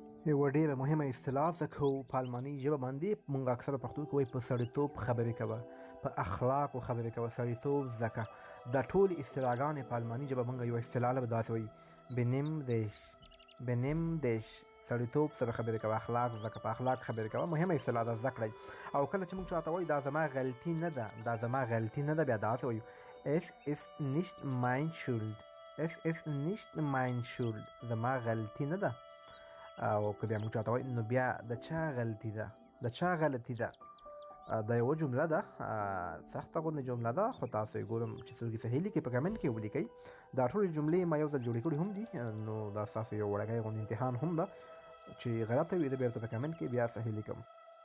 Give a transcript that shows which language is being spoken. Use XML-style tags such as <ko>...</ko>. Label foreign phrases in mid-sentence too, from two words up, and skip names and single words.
<ps>یوه ډېره مهمه اصطلاح زده کوو په الماني ژبه باندې. مونږ اکثره پښتو کې وایي په سړیتوب خبرې کوه، په اخلاقو خبرې کوه، سړیتوب زده کړه. دا ټولې اصطلاحګانې په الماني ژبه مونږ یوه اصطلاح له داسې وایي</ps> <de>benimm dich.</de> <ps>سړیتوب سره خبرې کوه، اخلاق زده کړه، په اخلاق خبرې کوه. مهمه اصطلاح ده، زده کړئ. او کله چې مونږ چاته وایو دا زما غلطي نه ده، دا زما غلطي نه ده، بیا داسې وایو</ps> <de>es ist nicht mein Schuld. es ist nicht mein Schuld.</de> <ps>زما غلطي نه ده. او که بیا موږ چاته وایو نو بیا د چا غلطي ده، د چا غلطي ده. دا یوه جمله ده، سخته غوندې جمله ده، خو تاسو یې ګورم چې څوک یې صحیح لیکي په کمنټ کې ولیکئ. دا ټولې جملې ما یو ځل جوړې کړي هم دي، نو دا ستاسو یو وړوکی غوندې امتحان هم ده چې غلطه وي زه بېرته په کمنټ کې بیا صحیح لیکم.</ps>